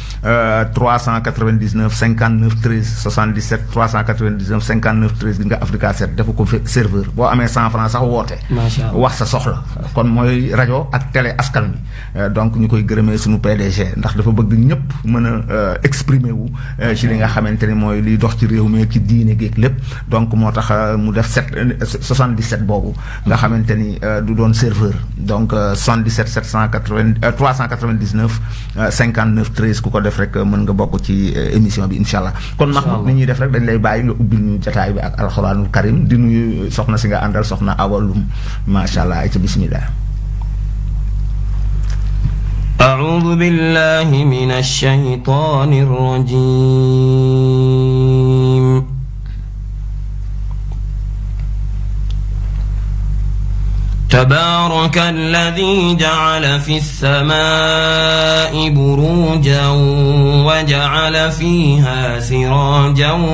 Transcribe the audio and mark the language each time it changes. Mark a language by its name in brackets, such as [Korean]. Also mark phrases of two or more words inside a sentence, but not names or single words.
[Wolof] 399 59 13 77 399 59 13 bi nga Africa 7 defu ko serveur boo amee 100 francs sax woote wax sa soxla kon mooy rajo ak télé askan wi donc ñu koy gërëmee suñu PDG ndax dafa bëgg ñëpp mën a exprimer wu ci li nga xamante ni mooy liy dox ci réew mi ci diine géeg lépp donc moo tax mu def 77 boobu nga xamante ni du doon serveur donc 77 399 59 13 ku ko def rek mën nga bokk ci émission bi [Arabic] إن شاء الله [Wolof] kon Mahmoud ni ñuy def rek dañ lay bàyyi nga ubbil ñu jataay bi ak [Arabic] القرآن الكريم [Wolof] di nuyu soxna si nga àndal soxna awalum [Arabic] ما شاء الله [Wolof] ay ca bismillah [Arabic] أعوذ بالله من الشيطان الرجيم تبارك الذي جعل في السماء بروجا وجعل فيها سراجا